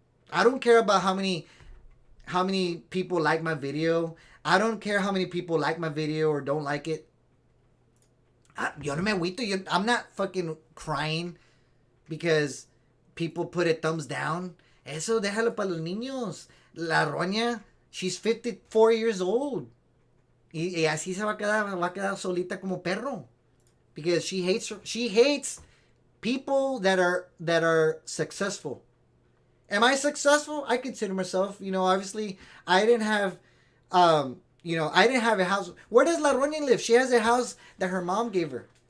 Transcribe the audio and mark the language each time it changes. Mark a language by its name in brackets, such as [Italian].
[English] I don't care about how many people like my video. I don't care how many people like my video or don't like it. Yo no me agüito. I'm not fucking crying because people put a thumbs down. [Spanish] Eso déjalo para los niños. La Roña, [English] she's 54 years old. [Spanish] Y así se va a quedar solita como perro. [English] Because she hates people that are successful. Am I successful? I consider myself. You know, obviously, I didn't have a house. Where does La Roña live? She has a house that her mom gave her.